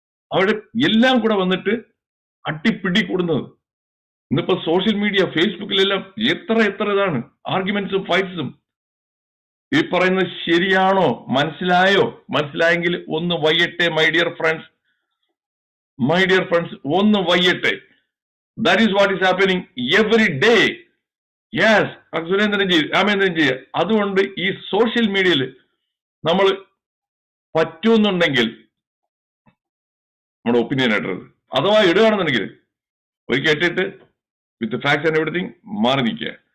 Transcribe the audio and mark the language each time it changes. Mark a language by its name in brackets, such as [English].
[Malayalam] അവരുടെ എല്ലാം കൂടെ വന്നിട്ട് അട്ടിപ്പിടി കൂടുന്നത്. ഇന്നിപ്പോ സോഷ്യൽ മീഡിയ, ഫേസ്ബുക്കിലെല്ലാം എത്ര ഇതാണ് ആർഗ്യുമെന്റ്സും ഫൈറ്റ്സും. ഈ പറയുന്നത് ശരിയാണോ, മനസ്സിലായെങ്കിൽ ഒന്ന് വയ്യട്ടെ മൈ ഡിയർ ഫ്രണ്ട്സ്, ഒന്ന് വയ്യട്ടെ. [English] That is what is happening every day. [Malayalam] Yes, Ramendran G, അതുകൊണ്ട് ഈ സോഷ്യൽ മീഡിയയിൽ നമ്മൾ പറ്റുന്നുണ്ടെങ്കിൽ നമ്മുടെ ഒപ്പീനിയൻ ഇടരുത്. അഥവാ ഇടുകയാണെന്നുണ്ടെങ്കിൽ ഒരു കേട്ടിട്ട് [English] with facts and everything [Malayalam] മാറി നിൽക്കുക.